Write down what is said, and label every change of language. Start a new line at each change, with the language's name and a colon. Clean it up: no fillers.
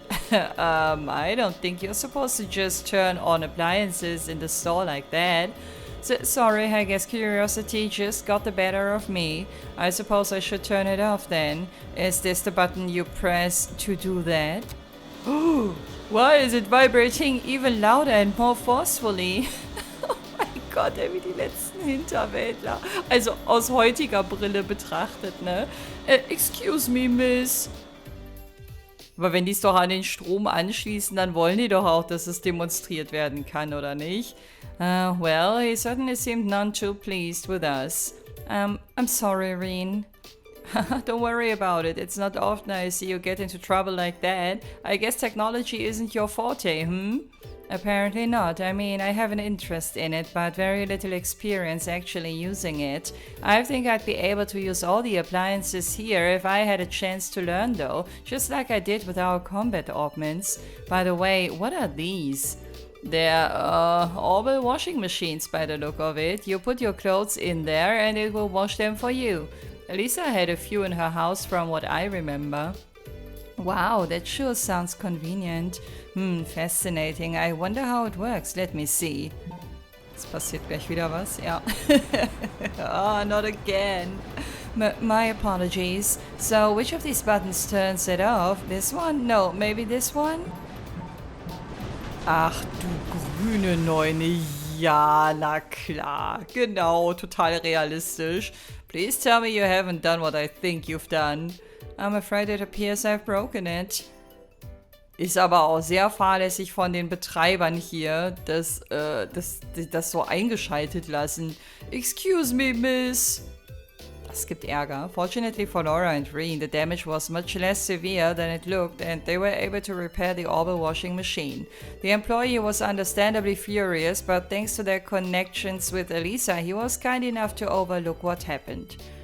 English: I don't think you're supposed to just turn on appliances in the store like that. Sorry, I guess curiosity just got the better of me. I suppose I should turn it off then. Is this the button you press to do that? Why is it vibrating even louder and more forcefully?
German: Oh mein Gott, wie die letzten Hinterwäldler. Also aus heutiger Brille betrachtet, ne?
English: Excuse me, Miss.
German: Aber wenn die es doch an den Strom anschließen, dann wollen die doch auch, dass es demonstriert werden kann, oder nicht?
English: Well, he certainly seemed none too pleased with us. I'm sorry, Reen. Don't worry about it. It's not often I see you get into trouble like that. I guess technology isn't your forte, Apparently not. I mean, I have an interest in it, but very little experience actually using it. I think I'd be able to use all the appliances here if I had a chance to learn though, just like I did with our combat augments. By the way, what are these? They're orbital washing machines by the look of it. You put your clothes in there and it will wash them for you. Lisa had a few in her house from what I remember. Wow, that sure sounds convenient. Fascinating. I wonder how it works. Let me see.
German: Jetzt passiert gleich wieder was, ja.
English: Not again. My apologies. So, which of these buttons turns it off? This one? No, maybe this one?
German: Ach du grüne Neune. Ja, na klar. Genau, total realistisch.
English: Please tell me you haven't done what I think you've done. I'm afraid it appears I've broken it.
German: Ist aber auch sehr fahrlässig von den Betreibern hier, das so eingeschaltet lassen.
English: Excuse me, Miss.
German: Das gibt Ärger.
English: Fortunately for Laura and Reen, the damage was much less severe than it looked and they were able to repair the Orbital washing machine. The employee was understandably furious, but thanks to their connections with Elisa, he was kind enough to overlook what happened.